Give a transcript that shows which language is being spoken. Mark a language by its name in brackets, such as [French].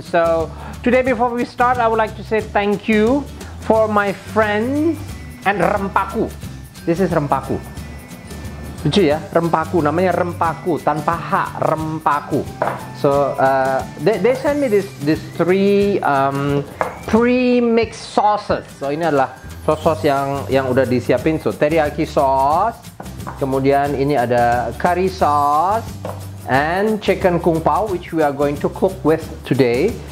[English] So today, before we start, I would like to say thank you for my friends and Rempaku. This is Rempaku. [Indonesian] Lucu ya, Rempaku, namanya Rempaku tanpa H, Rempaku. [English] So they sent me this three pre-mixed sauces. [Indonesian] So ini adalah sauce yang udah disiapin. [English] So teriyaki sauce, [Indonesian] kemudian ini ada [English] curry sauce, and chicken kung pao, which we are going to cook with today.